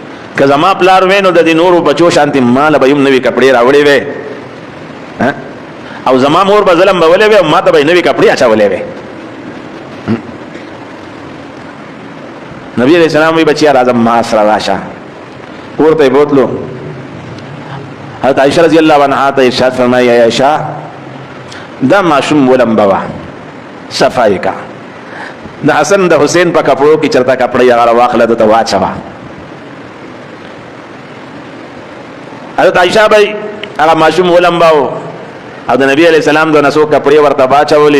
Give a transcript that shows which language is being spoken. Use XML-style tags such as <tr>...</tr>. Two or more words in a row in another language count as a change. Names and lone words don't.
<ps>که زما پلار وې نو د دې نورو بچو شانتي مال به یم نوي کپړې راوړې وې او زما مور به ظلم به ولې وې او ما ته به نوي کپړې اچولې وې. نبی</ps> <ar>علیہ السلام</ar> <ps>وی بچیا راځم ما سره راشه. کور ته بوتلو. حضرت عائشہ</ps> <ar>رضی اللہ عنہا</ar> <ps>ته ارشاد فرمایي عائشہ دا معصوم ولم بوا صفائی کا د حسن د حسین په کپړو کې چرته کپړې هغه واخله ته واچوا. حضرت عائشہ به هغه معصوم ولم باو او د نبی</ps> <ar>علیہ السلام</ar> <ps>د نسو کپړې ورته واچولې.</ps>